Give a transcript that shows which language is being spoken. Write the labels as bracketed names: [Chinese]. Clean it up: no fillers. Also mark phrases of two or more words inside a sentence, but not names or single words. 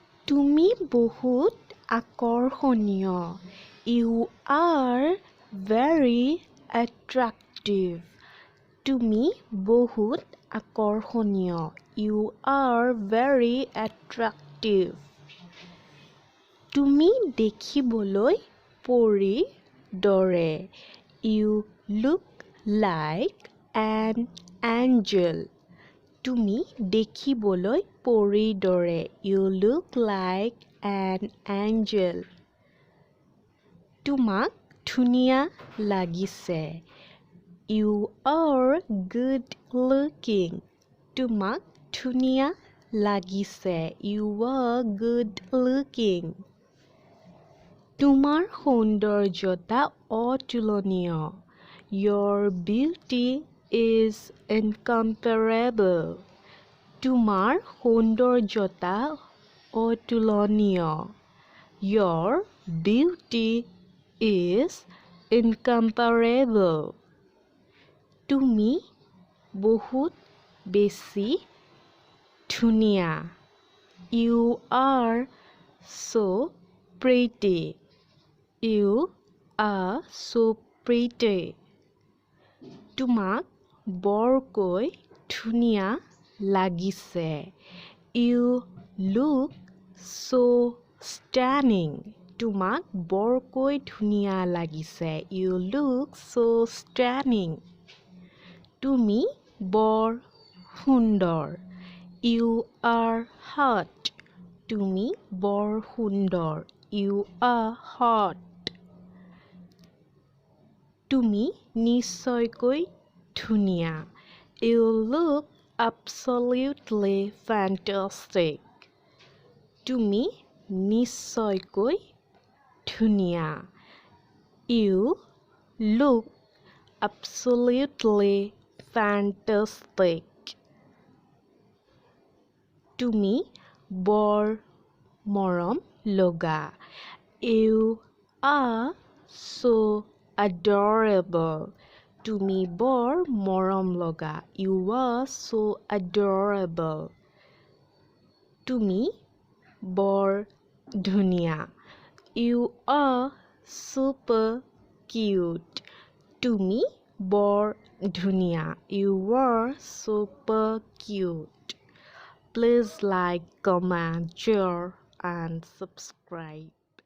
[Assamese] তুমি বহুত আকৰ্ষণীয়। [English] You are very attractive. [Assamese] তুমি বহুত আকৰ্ষণীয়। [English] You are very attractive. [Assamese] তুমি দেখিবলৈ পৰীৰ দৰে। [English] You look like an angel. [Assamese] তুমি দেখিবলৈ পৰীৰ দৰে। [English] You look like an angel. [Assamese] তোমাক ধুনীয়া লাগিছে। [English] You are good looking. [Assamese] তোমাক ধুনীয়া লাগিছে। [English] You are good looking. [Assamese] তোমাৰ সৌন্দৰ্যতা অতুলনীয়। [English] Your beauty is incomparable. [Assamese] তোমাৰ সৌন্দৰ্যতা অতুলনীয়। [English] Your beauty is incomparable. [Assamese] তুমি বহুত বেছি ধুনীয়া। [English] You are so pretty. You are so pretty. [Assamese] তোমাক বৰকৈ ধুনীয়া লাগিছে। [English] You look so stunning. [Assamese] তোমাক বৰকৈ ধুনীয়া লাগিছে। [English] You look so stunning. [Assamese] তুমি বৰ সুন্দৰ। [English] You are hot. [Assamese] তুমি বৰ সুন্দৰ। [English] You are hot. [Assamese] তুমি নিশ্চয়কৈ ধুনীয়া। [English] You look absolutely fantastic. [Assamese] তুমি নিশ্চয়কৈ ধুনীয়া। [English] You look absolutely fantastic. [Assamese] তুমি বৰ মৰম লগা। [English] You are so adorable. [Assamese] তুমি বৰ মৰম লগা। [English] You are so adorable. [Assamese] তুমি বৰ ধুনীয়া। [English] You are super cute. [Assamese] তুমি বৰ ধুনীয়া। [English] You are super cute. Please like, comment, share, and subscribe.